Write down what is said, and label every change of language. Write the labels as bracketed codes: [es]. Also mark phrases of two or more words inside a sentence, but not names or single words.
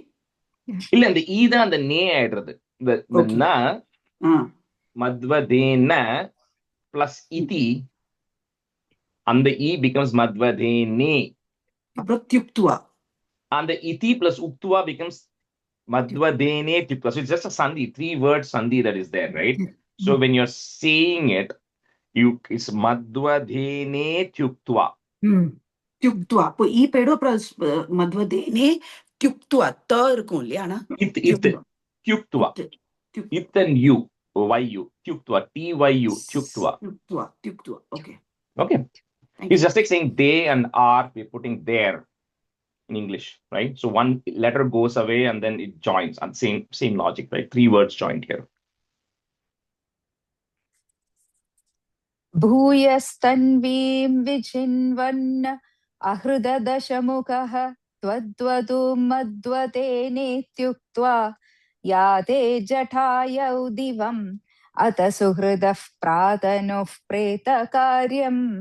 [en] Illa and the E and the ne added. The na madvadena plus iti and the E becomes madvadene. Pratyuktva. And the iti plus uktua becomes [sa] मद्वदेने त्युक्त्वा. [en] So it's just a sandhi, 3-word sandhi that is there, right? So when you're saying it, it's [sa] मद्वदेने त्युक्त्वा. [en] Tyuktva. [ta] அப்போ ஈ பேடோ [en] plus [sa] मद्वदेने त्युक्त्वा [ta] த இருக்கும் இல்லையா [en] tyuktva. It and you, yu, tyuktva, tyu, tyuktva. Tyuktva. Okay. It's just like saying they and are, we're putting there in English, right? So one letter goes away and then it joins, and same logic, right? 3 words joined here. [sa] भूयस्तन्वीं विचिन्वन् अहृददशमुखः त्वद्वधूं मद्वतेनेत्युक्त्वा याते जटायौ दिवम् अत सुहृदः प्रातनुः प्रेतकार्यम्